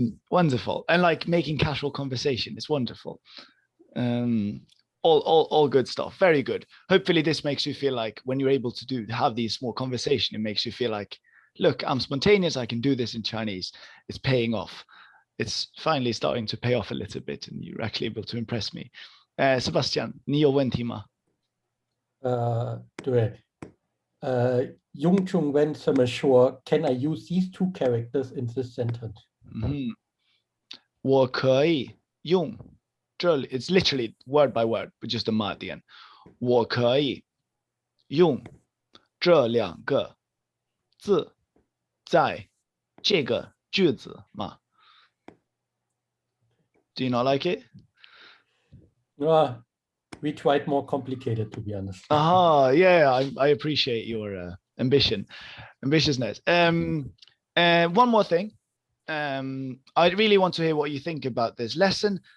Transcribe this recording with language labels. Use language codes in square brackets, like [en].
[en] Wonderful. And like making casual conversation, it's wonderful. all good stuff. Very good. Hopefully this makes you feel like when you're able to have these small conversation, it makes you feel like, look, I'm spontaneous. I can do this in Chinese. It's paying off. It's finally starting to pay off a little bit, and you're actually able to impress me. [zh] Sebastian, 你有问题吗？对，用中文怎么说 ？ [en] Can I use these 2 characters in this sentence? [zh] 我可以用这里 [en] it's literally word by word, but just a ma at the end. [zh] 我可以用这2个字在这个句子吗？ [en] Do you not like it? We tried more complicated, to be honest. Yeah, I appreciate your ambitiousness. And one more thing. I really want to hear what you think about this lesson.